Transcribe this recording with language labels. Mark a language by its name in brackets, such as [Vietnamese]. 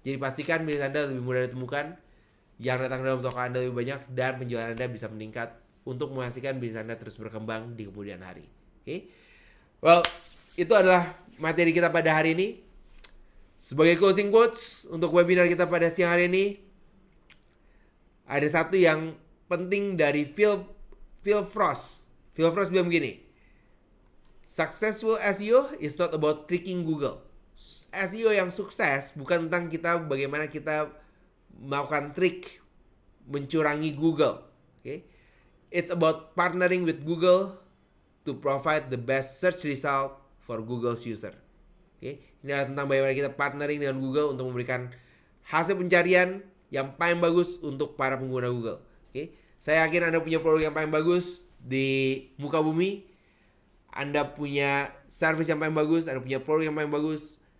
[Indonesian] Jadi pastikan bisnis Anda lebih mudah ditemukan, yang datang ke dalam toko Anda lebih banyak, dan penjualan Anda bisa meningkat untuk memastikan bisnis Anda terus berkembang di kemudian hari. Oke. Well, itu adalah materi kita pada hari ini. Sebagai closing quotes untuk webinar kita pada siang hari ini, ada satu yang penting dari Phil Frost. Phil Frost bilang begini, [English] successful SEO is not about tricking Google, [Indonesian] SEO yang sukses bukan tentang kita bagaimana kita melakukan trik mencurangi Google. [English] Okay? It's about partnering with Google to provide the best search result for Google's user. Okay? [Indonesian] Ini adalah tentang bagaimana kita partnering dengan Google untuk memberikan hasil pencarian yang paling bagus untuk para pengguna Google. Okay? Saya yakin Anda punya produk yang paling bagus di muka bumi. Anda punya service yang paling bagus, Anda punya produk yang paling bagus.